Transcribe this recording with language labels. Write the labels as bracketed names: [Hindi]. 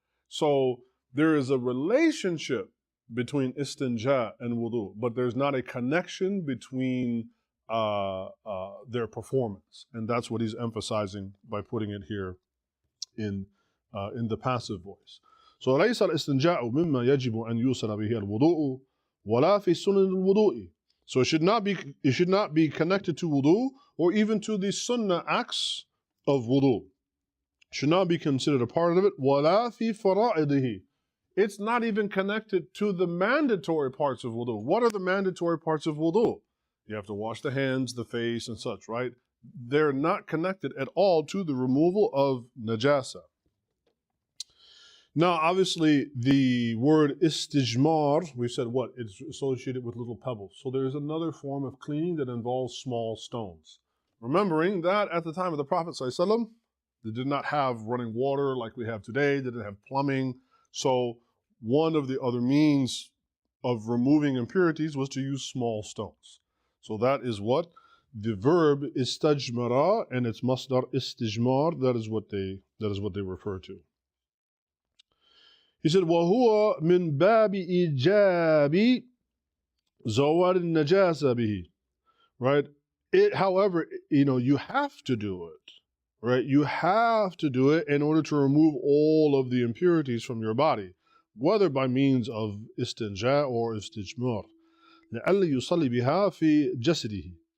[English] So there is a relationship between istinja and wudu, but there's not a connection between their performance. And that's what he's emphasizing by putting it here in the passive voice. [Arabic] So ليس الاستنجاء مما يجب أن يوصل به الوضوء ولا في سنن الوضوء. [English] So it should not be connected to wudu or even to the sunnah acts of wudu. Should not be considered a part of it. [Arabic] ولا في فرائضه. [English] It's not even connected to the mandatory parts of wudu. What are the mandatory parts of wudu? You have to wash the hands, the face, and such, right? They're not connected at all to the removal of najasa. Now, obviously, the word istijmar, we said what? It's associated with little pebbles. So there's another form of cleaning that involves small stones. Remembering that at the time of the Prophet ﷺ, they did not have running water like we have today. They didn't have plumbing. So one of the other means of removing impurities was to use small stones. So that is what the verb istajmara and its masdar istijmar, that is what they refer to. He said, [Arabic] وَهُوَ مِنْ بَابِ إِيجَابِ زَوَارِ النَّجَاسَ بِهِ. [English] Right? However, you have to do it. Right? You have to do it in order to remove all of the impurities from your body, whether by means of istinja or istijmar. [Arabic] لَأَلَّ يُصَلِّ بِهَا فِي جَسَدِهِ.